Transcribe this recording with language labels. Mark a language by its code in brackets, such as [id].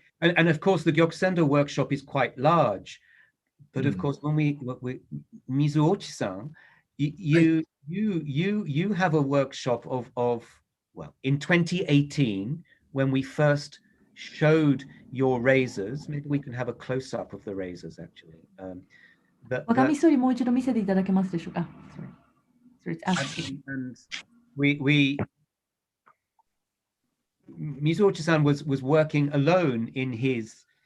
[en] And of course, the Gyokusendō workshop is quite large. But of course, when we Mizuochi-san, you have a workshop of well, in 2018, when we first showed your razors, maybe we can have a close-up of the razors actually. [ja] Wagamisori, もう一度見せていただけますでしょうか? [en] Sorry. And Mizuochi-san was working alone in his